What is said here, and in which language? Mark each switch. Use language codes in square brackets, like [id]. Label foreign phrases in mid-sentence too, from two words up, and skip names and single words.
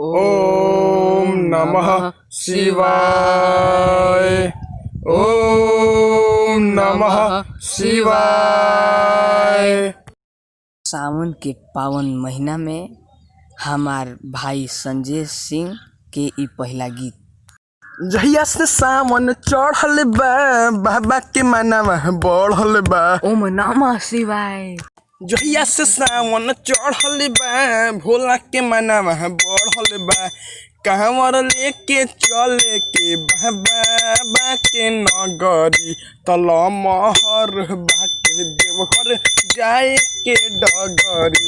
[sa] ओम नमः शिवाय। ओम नमः शिवाय। [bho] सावन के पावन महीना में हमार भाई संजय सिंह के ई पहला गीत। जहिया से सावन चढ़ल बा, बाबा के मनवा बढ़ल बा। [sa] ओम नमः शिवाय। [bho] जहिया से सावन चढ़ल बा, भोला के मनवा बढ़ल बा। कांवर लेके चले के बाबा के नगरी, तलमहर बाटे देवघर जाए के डगरी।